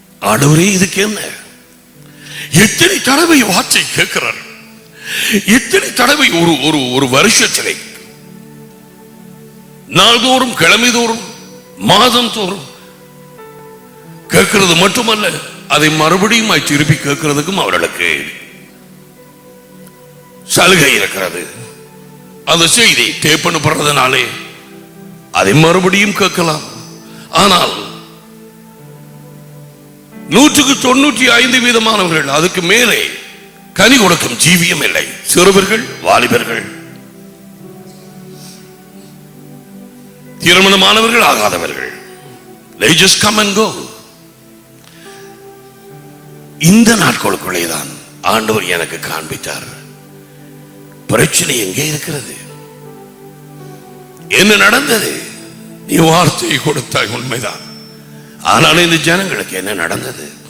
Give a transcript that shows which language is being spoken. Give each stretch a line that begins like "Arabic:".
Tamil: ஆண்டவரே, இதுக்கு என்ன? எத்தனை தடவை வார்த்தை கேட்கிறார், எத்தனை தடவை ஒரு வருஷத்திலே நாள்தோறும், கிழமை தோறும், மாதம் தோறும் கேட்கிறது மட்டுமல்ல, அதை மறுபடியும் திருப்பி கேட்கிறதுக்கும் அவர்களுக்கு சலுகை இருக்கிறது. அந்த செய்தி டேப் பண்ணப்படுறதுனாலே அதை மறுபடியும் கேட்கலாம். ஆனால் 95% அதுக்கு மேலே கனி கொடுக்கும் ஜீவியம் இல்லை. சிறுவர்கள், வாலிபர்கள், திருமணமானவர்கள், ஆகாதவர்கள்,
English: they just come and go.
Tamil: இந்த நாட்களுக்குள்ளேதான் ஆண்டவர் எனக்கு காண்பித்தார், பிரச்சனை எங்கே இருக்கிறது, என்ன நடந்தது. நீ வார்த்தையை கொடுத்தாய், உண்மைதான். ஆனால் இந்த ஜனங்களுக்கு என்ன நடந்தது?